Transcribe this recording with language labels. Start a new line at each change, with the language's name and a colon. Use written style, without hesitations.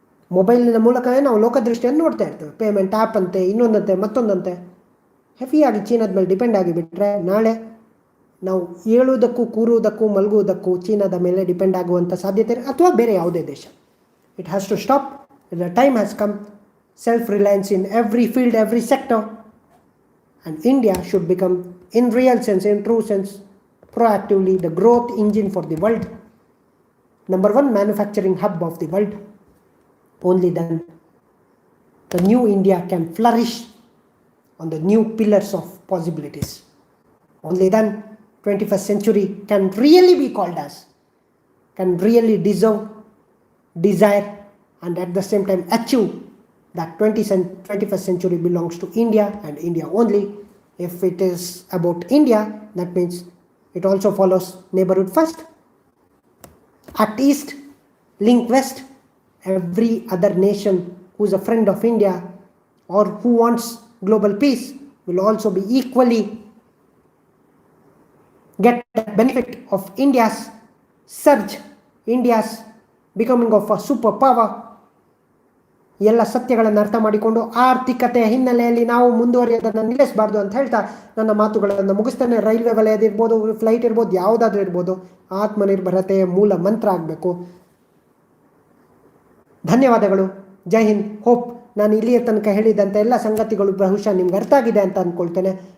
Kannada: ಮೊಬೈಲಿನ ಮೂಲಕವೇ ನಾವು ಲೋಕದೃಷ್ಟಿಯನ್ನು ನೋಡ್ತಾ ಇರ್ತೇವೆ. ಪೇಮೆಂಟ್ ಆ್ಯಪ್ ಅಂತೆ, ಇನ್ನೊಂದಂತೆ, ಮತ್ತೊಂದಂತೆ. ಹೆವಿಯಾಗಿ ಚೀನಾದ ಮೇಲೆ ಡಿಪೆಂಡ್ ಆಗಿಬಿಟ್ರೆ ನಾಳೆ ನಾವು ಏಳುವುದಕ್ಕೂ, ಕೂರುವುದಕ್ಕೂ, ಮಲಗುವುದಕ್ಕೂ ಚೀನಾದ ಮೇಲೆ ಡಿಪೆಂಡ್ ಆಗುವಂಥ ಸಾಧ್ಯತೆ ಇದೆ, ಅಥವಾ ಬೇರೆ ಯಾವುದೇ ದೇಶ.
English: It has to stop. The time has come. Self-reliance in every field, every sector, and India should become, in real sense, in true sense, proactively the growth engine for the world, number one manufacturing hub of the world. Only then the new India can flourish on the new pillars of possibilities. Only then 21st century can really be called as, can really deserve, desire, and at the same time achieve that 21st century belongs to India and India only. If it is about India, that means it also follows neighborhood first. Act east, link west. Every other nation who is a friend of India or who wants global peace will also be equally get the benefit of India's surge, India's becoming of a superpower.
Kannada: ಎಲ್ಲ ಸತ್ಯಗಳನ್ನು ಅರ್ಥ ಮಾಡಿಕೊಂಡು ಆರ್ಥಿಕತೆಯ ಹಿನ್ನೆಲೆಯಲ್ಲಿ ನಾವು ಮುಂದುವರಿಯೋದನ್ನು ನಿಲ್ಲಿಸಬಾರ್ದು ಅಂತ ಹೇಳ್ತಾ ನನ್ನ ಮಾತುಗಳನ್ನು ಮುಗಿಸ್ತೇನೆ. ರೈಲ್ವೆ ವಲಯದಿರ್ಬೋದು, ಫ್ಲೈಟ್ ಇರ್ಬೋದು, ಯಾವುದಾದ್ರೂ ಇರ್ಬೋದು, ಆತ್ಮನಿರ್ಭರತೆಯ ಮೂಲ ಮಂತ್ರ ಆಗಬೇಕು. ಧನ್ಯವಾದಗಳು. ಜೈ ಹಿಂದ್. ಹೋಪ್ ನಾನು ಇಲ್ಲಿಯ ತನಕ ಹೇಳಿದಂಥ ಎಲ್ಲ ಸಂಗತಿಗಳು ಬಹುಶಃ ನಿಮ್ಗೆ ಅರ್ಥ ಆಗಿದೆ ಅಂತ ಅಂದ್ಕೊಳ್ತೇನೆ.